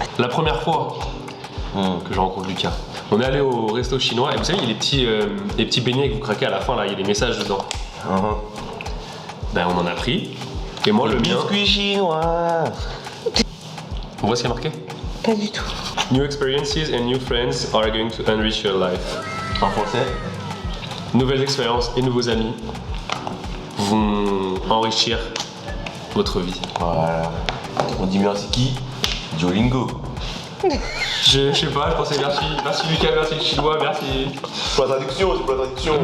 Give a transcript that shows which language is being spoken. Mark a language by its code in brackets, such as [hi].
[fr] La première fois que je rencontre Lucas, on est allé au resto chinois et vous savez, il y a les petits beignets que vous craquez à la fin, là, il y a des messages dedans. Ben, on en a pris. Et moi, le mien. Biscuit chinois. On voit ce qu'il y a marqué? Pas du tout. [en] New experiences and new friends are going to enrich your life. [fr] En français? Nouvelles expériences et nouveaux amis vont enrichir votre vie. Voilà. On dit merci qui? Duolingo. Je sais pas, je pensais merci Lucas, merci le chinois, merci. C'est pas la traduction, c'est pas la traduction.